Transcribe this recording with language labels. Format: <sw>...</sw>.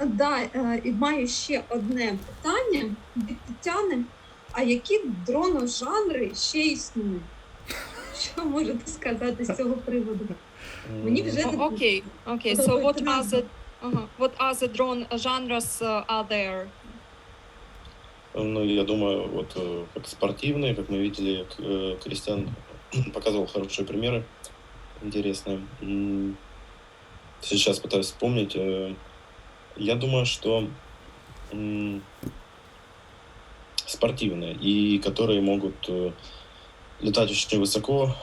<uk>Да, і маю ще одне питання від Тетяни. А які дроножанри ще існують? Що можете сказати з цього приводу? Мені вже</uk> <en>Okay. So</en> <uk>подобається назва.</uk> <en>what other drone genres are there?</en> <ru>Ну, я думаю, вот как спортивные, как мы видели, Кристиан показывал хорошие примеры интересные. Сейчас пытаюсь вспомнить. Я думаю, что спортивные, и которые могут летать очень высоко.</ru>